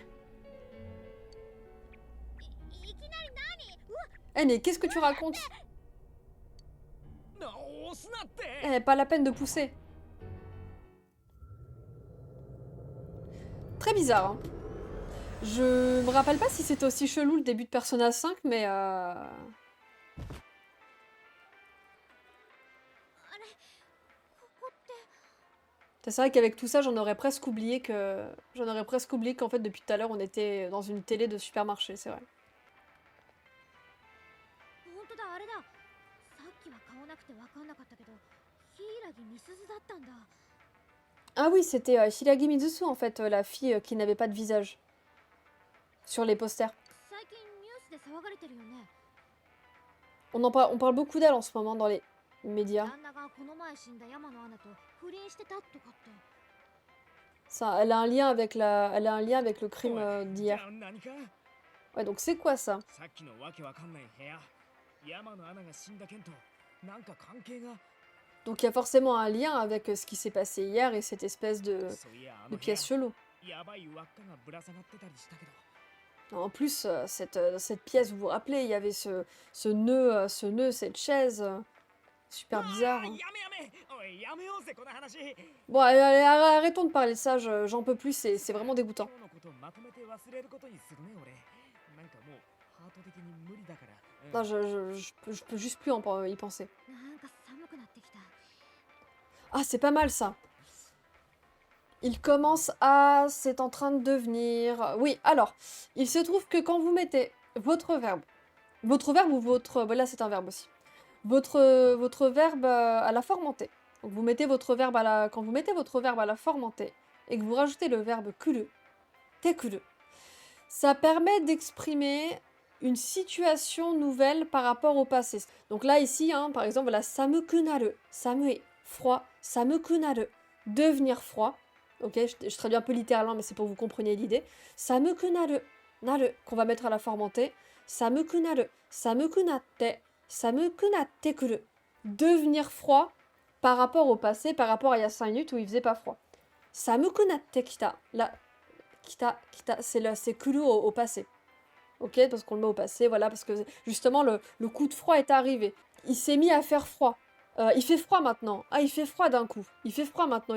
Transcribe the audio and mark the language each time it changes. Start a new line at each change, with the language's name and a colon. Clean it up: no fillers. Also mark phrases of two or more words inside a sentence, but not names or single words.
French: Eh, mais qu'est-ce que tu racontes? Eh, pas la peine de pousser. Très bizarre, hein. Je me rappelle pas si c'était aussi chelou le début de Persona 5, mais
Japanese: あれここって
French: c'est vrai qu'avec tout ça, j'en aurais presque oublié qu'en fait depuis tout à l'heure on était dans une télé de supermarché, c'est vrai.
Japanese: 本当だあれださっきは顔なくて分かんなかったけど柊美鈴だったんだ
French: Ah oui, c'était Hiragi Mizusu en fait, la fille qui n'avait pas de visage sur les posters.
Japanese: 最近ニュースで騒がれてるよね
French: On parle beaucoup d'elle en ce moment dans les médias.
Japanese: 旦那がこの前死んだ山野アナと不倫してたとかって
French: Ça, elle a un lien avec elle a un lien avec le crime
Japanese: おい、じ
French: d'hier.
Japanese: ゃあ何か
French: Ouais, donc c'est quoi ça?
Japanese: さっきのわけわかんない部屋山野アナが死んだ件となんか関係が
French: Donc il y a forcément un lien avec ce qui s'est passé hier et cette espèce
Japanese: そういやあ
French: de
Japanese: の部屋
French: pièce chelou.
Japanese: やばい輪っかがぶら下がってたりしたけど
French: En plus, cette pièce, vous vous rappelez, il y avait ce nœud, cette chaise, super うわ bizarre. ー Hein.
Japanese: やめやめおいやめようぜこの話
French: Bon, allez, arrêtons de parler de ça, j'en peux plus, c'est vraiment dégoûtant.
Japanese: 今日のことまとめて忘れることにするね俺なんかもうハート的に無理だから、
French: Non, je peux juste plus y penser.
Japanese: なんか寒くなってきた
French: Ah, c'est pas mal ça. Il commence à... C'est en train de devenir... Oui, alors, il se trouve que quand vous mettez votre verbe ou votre... Bon, là, c'est un verbe aussi. Votre verbe à la forme entière. Donc, vous mettez votre verbe à la... Quand vous mettez votre verbe à la forme entière et que vous rajoutez le verbe
Japanese: 来る、てくる,
French: ça permet d'exprimer une situation nouvelle par rapport au passé. Donc là, ici, hein, par exemple, la
Japanese: 寒くなる、寒,
French: froid, samukunaru, devenir froid. Ok, je traduis un peu littéralement, mais c'est pour que vous compreniez l'idée.
Japanese: 寒くなる、なる,
French: qu'on va mettre à la forme entière.
Japanese: 寒くなる、寒くなって、寒くなってくる.
French: Devenir froid par rapport au passé, par rapport à il y a 5 minutes où il faisait pas froid.
Japanese: 寒くなってきた,
French: là, kita, c'est kuru au passé. Ok, parce qu'on le met au passé, voilà, parce que justement le coup de froid est arrivé. Il s'est mis à faire froid. Il fait froid maintenant. Ah, il fait froid d'un coup. Il fait froid maintenant.